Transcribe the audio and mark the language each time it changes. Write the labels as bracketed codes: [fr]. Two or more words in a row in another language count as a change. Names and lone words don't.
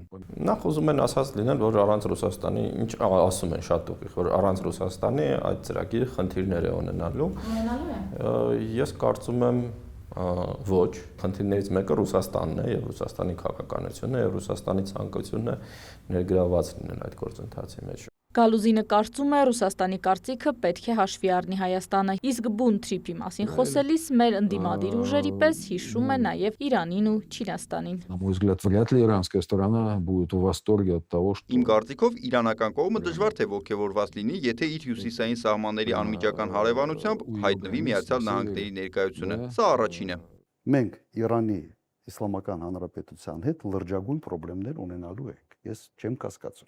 [hy] Նախ ուզում են ասած լինել, որ առանց Ռուսաստանի, ինչ ասում են շատ ուղիղ, որ առանց Ռուսաստանի այդ ծրագիրը խնդիրներ է ունենալու։ Ես կարծում եմ ոչ, խնդիրներից մեկը Ռուսաստանն է եւ Ռուսաստանի քաղաքականությունն է եւ Ռուսաստանի ցանկությունն է ներգրաված լինել այդ գործընթացի մեջ։ Գալուզինը կարծում է Ռուսաստանի կարծիքը պետք է հաշվի առնի Հայաստանը, իսկ բուն թրիփի մասին խոսելիս մեր ընդդիմադիր ուժերի պես հիշում է նաև Իրանին ու Չինաստանին։ [ru] На мой взгляд, вряд ли иранская сторона будет в восторге от того, что... [hy] Իմ կարծիքով իրանական կողմը դժվար թե ողջևորված լինի, եթե իր հյուսիսային սահմանների անմիջական հարևանությամբ հայտնվի Միացյալ Նահանգների ներկայությունը։ Սա առաջինը։ Մենք Իրանի Իսլամական Հանրապետության հետ լրջագույն խնդիրներ ունենալու ենք։ Ես չեմ կասկածում։